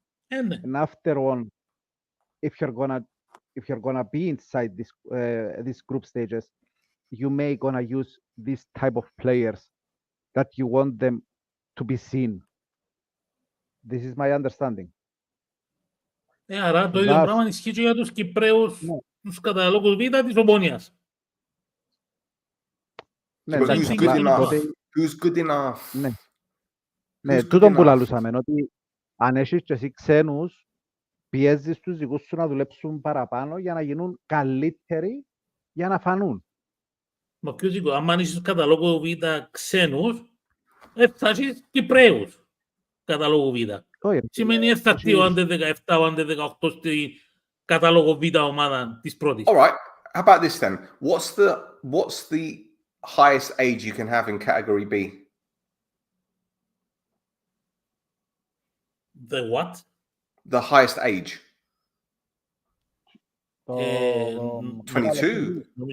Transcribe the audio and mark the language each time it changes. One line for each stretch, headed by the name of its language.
English: And after on, if you're gonna be inside these group stages, you may gonna use this type of players that you want them to be seen. This is my understanding.
Greek: Άρα το ίδιο πράγμα ισχύει και για τους Κυπραίους, τους καταλόγους Β της Ομόνιας.
English: Who's good enough?
Greek: Ναι, τούτον που λαλούσαμε, ότι αν έχεις και εσύ ξένους, πιέζεις τους δικούς σου να δουλέψουν παραπάνω για να γίνουν καλύτεροι, για να φανούν. Μα ποιος είπε, αν έχεις τους καταλόγους Β ξένους, θα έχεις Κυπραίους καταλόγου Β. Σημαίνει θα έρθει ο άντε 17, ο άντε 18 στη κατάλογο Β ομάδα της πρώτης.
English: All right, how about this then? What's the highest age you can have in category B? The what? The highest age. 22.